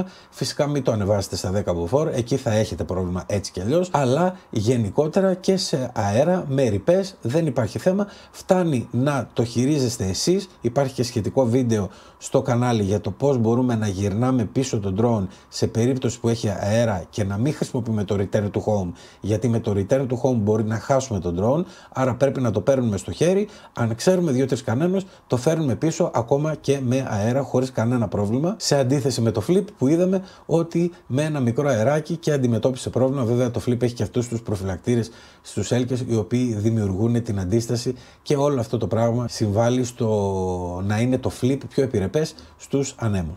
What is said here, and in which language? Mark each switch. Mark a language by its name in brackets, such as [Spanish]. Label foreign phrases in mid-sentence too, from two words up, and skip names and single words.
[Greek] Φυσικά μην το ανεβάσετε στα 10 μποφόρ, εκεί θα έχετε πρόβλημα έτσι κι αλλιώς, αλλά γενικότερα και σε αέρα με ρηπές δεν υπάρχει θέμα. Φτάνει να το χειρίζεστε εσείς. Υπάρχει και σχετικό βίντεο στο κανάλι για το πώς μπορούμε να γυρνάμε πίσω τον drone σε περίπτωση που έχει αέρα και να μην χρησιμοποιούμε το [English] return to home, [Greek] γιατί με το [English] return to home [Greek] μπορεί να χάσουμε τον drone, άρα πρέπει να το παίρνουμε στο χέρι. Αν ξέρουμε 2-3 κανόνες, το φέρνουμε πίσω ακόμα και με αέρα χωρίς κανένα πρόβλημα, σε αντίθεση με το flip που είδαμε ότι με ένα μικρό αεράκι και αντιμετώπισε πρόβλημα. Βέβαια το flip έχει και αυτούς τους προφυλακτήρες στους έλκες, οι οποίοι δημιουργούν την αντίσταση, και όλο αυτό το πράγμα συμβάλλει στο να είναι το flip πιο επιρρεπές στους ανέμους.